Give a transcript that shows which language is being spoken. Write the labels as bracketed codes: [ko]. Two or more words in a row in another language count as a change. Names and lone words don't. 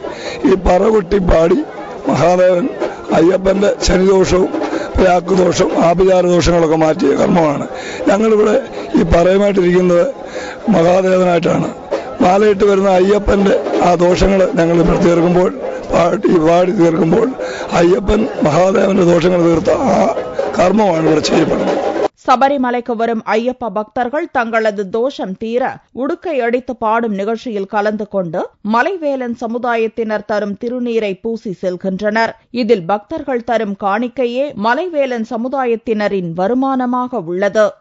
[ml] ഈ പറ കൊട്ടി പാടി മഹാദേവൻ അയ്യപ്പന്റെ ശനിദോഷവും പ്രാക്കുദോഷം ആഭിചാരദോഷങ്ങളൊക്കെ മാറ്റിയ കർമ്മമാണ്. ഞങ്ങളിവിടെ ഈ പറയുമായിട്ടിരിക്കുന്നത് മഹാദേവനായിട്ടാണ്. മാലയിട്ട് വരുന്ന അയ്യപ്പന്റെ ആ ദോഷങ്ങൾ ഞങ്ങൾ തീർക്കുമ്പോൾ പാടി തീർക്കുമ്പോൾ അയ്യപ്പൻ മഹാദേവന്റെ ദോഷങ്ങൾ തീർത്ത ആ കർമ്മമാണ് ഇവിടെ ചെയ്യപ്പെടുന്നത്. [ta] சபரிமலைக்கு வரும் ஐயப்ப பக்தர்கள் தங்களது தோஷம் தீர உடுக்கை அடித்து பாடும் நிகழ்ச்சியில் கலந்து கொண்டு மலைவேலன் சமுதாயத்தினர் தரும் திருநீரை பூசி செல்கின்றனர். இதில் பக்தர்கள் தரும் காணிக்கையே மலைவேலன் சமுதாயத்தினரின் வருமானமாக உள்ளது.